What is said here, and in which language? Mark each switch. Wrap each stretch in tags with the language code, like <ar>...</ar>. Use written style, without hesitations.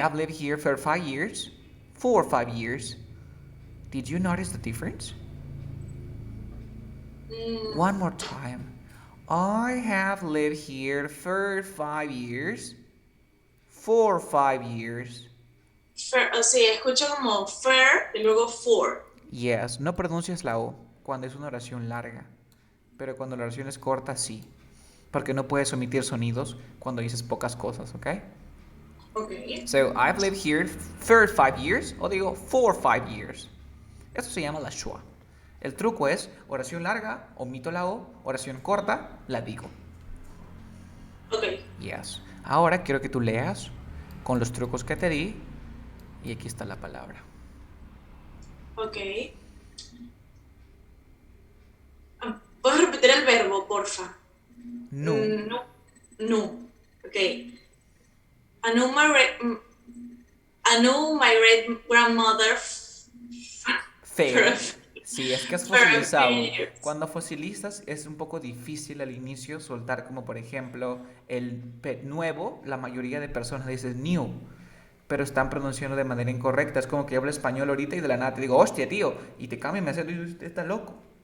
<en>have lived here for 5 years, for 5 years. Did you notice the difference? Mm, One more time. I have lived here for 5 years, for 5 years.</en> <es>fair, o sea, escucho como fair y luego for. Yes, no pronuncias la O cuando es una oración larga, pero cuando la oración es corta sí, porque no puedes omitir sonidos cuando dices pocas cosas, ¿ok?</es> <en>Okay. So, I've lived here for 5 years</en> <es>o digo</es> <en>for 5 years.</en> <es>Eso se llama la schwa. El truco es oración larga, omito la O, oración corta, la digo.</es> <en>Okay. Yes.</en> <es>Ahora quiero que tú leas con los trucos que te di y aquí está la palabra.</es> <en>Okay.</en> <es>Ah, ¿puedes repetir el verbo, porfa? Nu,</es> <en>No. No. Okay. I know my re- I know my great grandmother for a,</en> <es>fair. Si es que has</es> <en>for a few</en> <es>fosilizado.</es> <en>years.</en> <es>Cuando fosilizas es un poco difícil al inicio soltar como por ejemplo el pet nuevo, la mayoría de personas dicen new, pero están pronunciando de manera incorrecta. Es como que yo hablo español ahorita y de la nada te digo, hostia, tío, y te cambia y me hace, usted está loco.</es>